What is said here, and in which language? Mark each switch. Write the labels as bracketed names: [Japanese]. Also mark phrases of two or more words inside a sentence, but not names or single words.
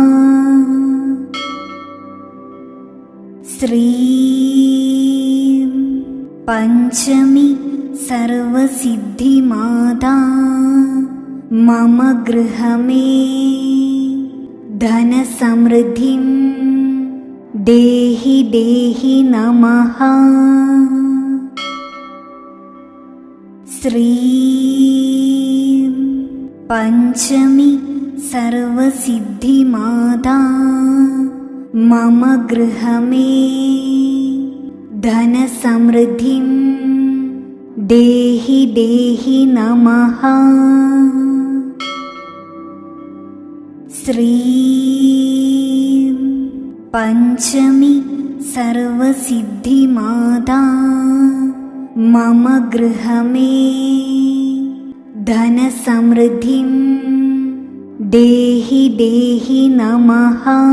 [Sanskrit] श्रीं पञ्चमी सर्वसिद्धिमाता मम गृहमे धनसमृद्धिं देहि देहि नमः। श्रीं पञ्चमी सर्वसिद्धिमाता मम गृहमे ധനസമൃദ്ധിം ദേഹി ദേഹി നമഃ. ശ്രീം പഞ്ചമി സർവസിദ്ധിമാതാ മമ ഗൃഹമേ ധനസമൃദ്ധിം ദേഹി ദേഹി നമഃ.